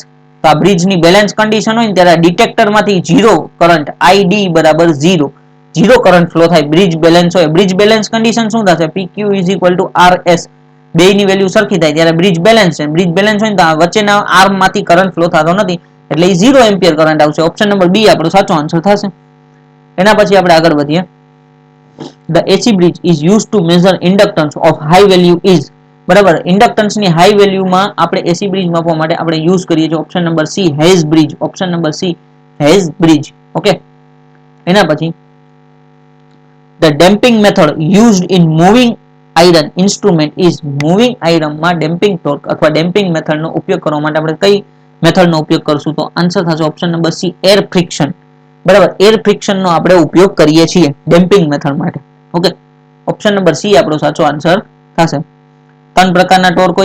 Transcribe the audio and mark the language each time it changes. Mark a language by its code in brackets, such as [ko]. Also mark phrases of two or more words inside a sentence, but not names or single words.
[gu] તો આ બ્રિજની [en] balance condition [gu] હોય ને ત્યારે ડિટેક્ટરમાંથી 0 કરંટ ID બરાબર 0 [en] current flow [gu] થાય. [en] bridge balance [gu] હોય. [en] bridge balance condition [gu] શું થશે? PQ RS. બેયની વેલ્યુ સરખી થાય ત્યારે [en] bridge balance [gu] છે. [en] bridge balance [gu] હોય ને તો વચ્ચેના આર્મમાંથી [en] current flow [gu] થતો નથી, એટલે એ 0 [en] ampere current [gu] આવશે. [en] option number B [gu] આપણો સાચો આન્સર થશે. એના પછી આપણે આગળ વધીએ. [en] The AC bridge is used to measure inductance of high value is. [gu] બરાબર, ઇન્ડક્ટન્સ ની હાઈ વેલ્યુમાં આપણે AC બ્રિજ માપવા માટે આપણે યુઝ કરીએ છીએ. [en] Option number C Hay's bridge. Option number C Hay's bridge. ઓકે, [gu] એના પછી [en] the damping method used in moving iron instrument is. [gu] મૂવિંગ આયરનમાં [en] damping torque [gu] અથવા ડેમ્પિંગ મેથડનો ઉપયોગ કરવા માટે આપણે કઈ મેથડનો ઉપયોગ કરશું? તો આન્સર થશે [en] option number C air friction. [gu] બરાબર, એર ફ્રિક્શનનો આપણે ઉપયોગ કરીએ છીએ [en] damping method [gu] માટે. ઓકે, [en] option number C [gu] આપણો સાચો આન્સર થશે. 3 પ્રકારના ટોર્ક હોય.